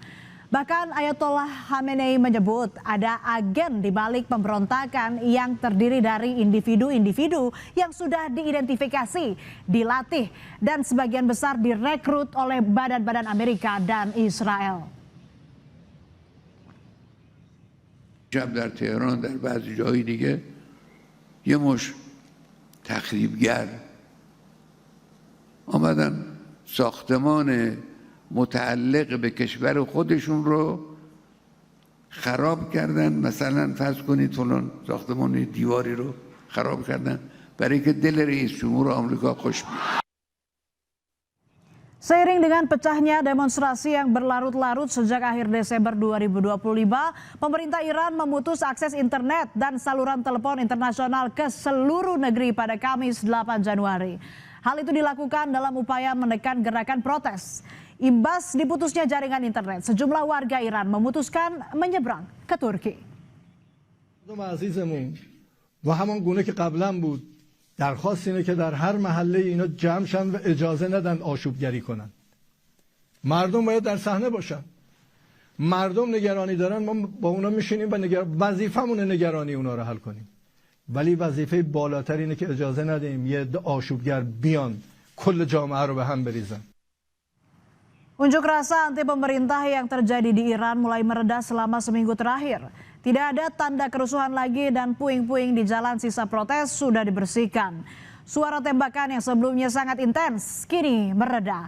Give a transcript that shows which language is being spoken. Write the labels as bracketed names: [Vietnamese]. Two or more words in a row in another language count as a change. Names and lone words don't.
[Indonesian] Bahkan Ayatollah Khamenei menyebut ada agen di balik pemberontakan yang terdiri dari individu-individu yang sudah diidentifikasi, dilatih, dan sebagian besar direkrut oleh badan-badan Amerika dan Israel. [Persian] شب در تهران در بعضی جای دیگه یه مش تخریبگر آمدن ساختمان متعلق به کشور خودشون رو خراب کردن. مثلا فرض کنید فلان ساختمان دیواری رو خراب کردن برای که دل رئیس جمهور آمریکا خوش بیاد. [Indonesian] Seiring dengan pecahnya demonstrasi yang berlarut-larut sejak akhir Desember 2025, pemerintah Iran memutus akses internet dan saluran telepon internasional ke seluruh negeri pada Kamis 8 Januari. Hal itu dilakukan dalam upaya menekan gerakan protes. Imbas diputusnya jaringan internet, sejumlah warga Iran memutuskan menyeberang ke Turki. [Persian] و همان گونه که قبلا بود درخواست اینه که در هر محله اینا جمع شن و اجازه ندن آشوبگری کنن. مردم باید در صحنه باشن. مردم نگرانی دارن، ما با اونا میشینیم و وظیفمونه نگرانی اونا رو حل کنیم. ولی وظیفه بالاتر اینه که اجازه ندیم یه عده آشوبگر بیان کل جامعه رو به هم بریزن. [Indonesian] Unjuk rasa anti pemerintah yang terjadi di Iran mulai mereda selama seminggu terakhir. Tidak ada tanda kerusuhan lagi dan puing-puing di jalan sisa protes sudah dibersihkan. Suara tembakan yang sebelumnya sangat intens kini mereda.